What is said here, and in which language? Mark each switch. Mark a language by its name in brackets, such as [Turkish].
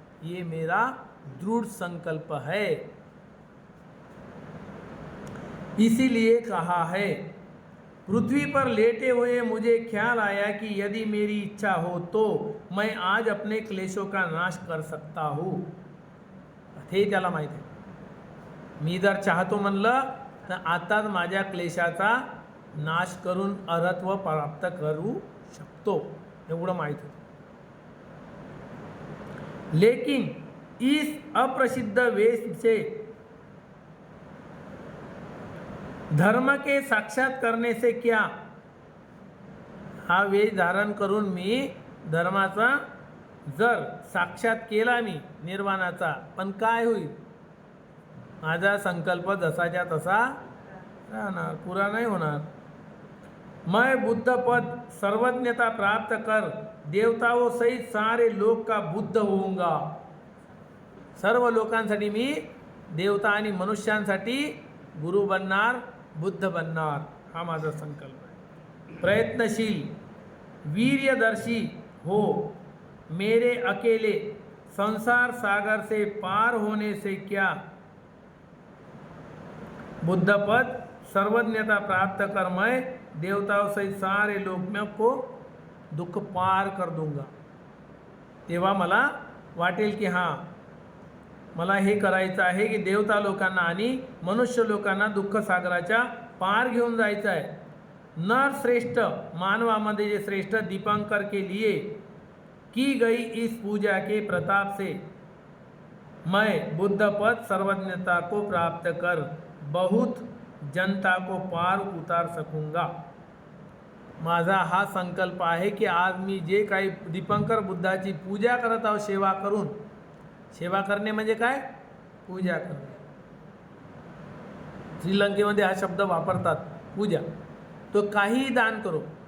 [Hindi] ये मेरा दृढ़ संकल्प है. इसीलिए कहा है, पृथ्वी पर लेटे हुए मुझे ख्याल आया कि यदि मेरी इच्छा हो तो मैं आज अपने क्लेशों का नाश कर सकता हूँ. [Marathi] हे त्याला माहीत आहे. मी जर चाहतो म्हणलं तर आताच माझ्या क्लेशाचा नाश करून अरहत्व प्राप्त करू शकतो, एवढं माहीत होतं. [Hindi] लेकिन इस अप्रसिद्ध वेश से धर्म के साक्षात करने से क्या, [Marathi] हा वेश धारण करून मी धर्माचा जर साक्षात केला मी निर्वाणाचा, पण काय होईल? माझा संकल्प जसाच्या तसा राहणार, पुरा नाही होणार. [Hindi] मैं बुद्ध पद सर्वज्ञता प्राप्त कर देवताओं सहित सारे लोक का बुद्ध होऊंगा. [Marathi] सर्व लोकांसाठी मी देवता आणि मनुष्यांसाठी गुरु बनणार, बुद्ध बनणार, हा माझा संकल्प आहे. [Hindi] प्रयत्नशील वीर्यदर्शी हो, मेरे अकेले संसार सागर से पार होने से क्या. बुद्ध पद सर्वज्ञता प्राप्त कर मैं देवताओं सहित सारे लोक को दुःख पार कर दूंगा. [Marathi] तेव्हा मला वाटेल की हां, मला हे करायचं आहे की देवता लोकांना आणि मनुष्य लोकांना दुःख सागराच्या पार घेऊन जायचं आहे. [Hindi] नर श्रेष्ठ, [Marathi] मानवामध्ये जे श्रेष्ठ [Hindi] दीपंकर के लिए की गई इस पूजा के प्रताप से मैं बुद्ध पद सर्वज्ञता को प्राप्त कर बहुत जनता को पार उतार सकूंगा. [Marathi] माझा हा संकल्प आहे की आज मी जे काही दीपंकर बुद्धाची पूजा करत आहोत, सेवा करून, सेवा करणे म्हणजे काय? पूजा करणे. श्रीलंकेमध्ये हा शब्द वापरतात, पूजा. तो काहीही दान करो.